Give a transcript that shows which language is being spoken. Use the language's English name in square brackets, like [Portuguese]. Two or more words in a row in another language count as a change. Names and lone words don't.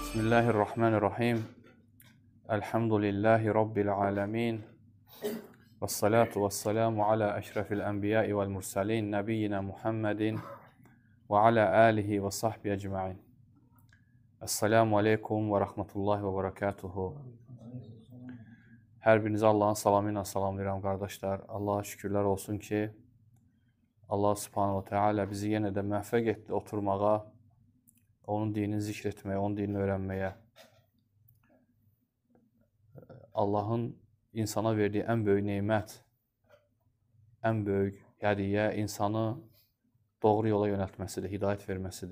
[Arabic] بسم الله الرحمن الرحيم. الحمد لله رب العالمين. والصلاة والسلام على أشرف الأنبياء والمرسلين. نبينا محمد وعلى آله وصحبه أجمعين. السلام عليكم ورحمة الله وبركاته. [Azerbaijani] Hər birinizi Allahın salamı ilə salamlayıram, qardaşlar. Allah'a şükürlər olsun ki, Allah [Arabic] سبحانه وتعالى [Azerbaijani] bizi yenə də müvəffəq etdi oturmağa, onun dinini zikr etməyə, onun dinini öyrənməyə. Allahın insana verdiyi ən böyük neymət, ən böyük hədiyyə insanı doğru yola yönəltməsidir, hidayət verməsidir.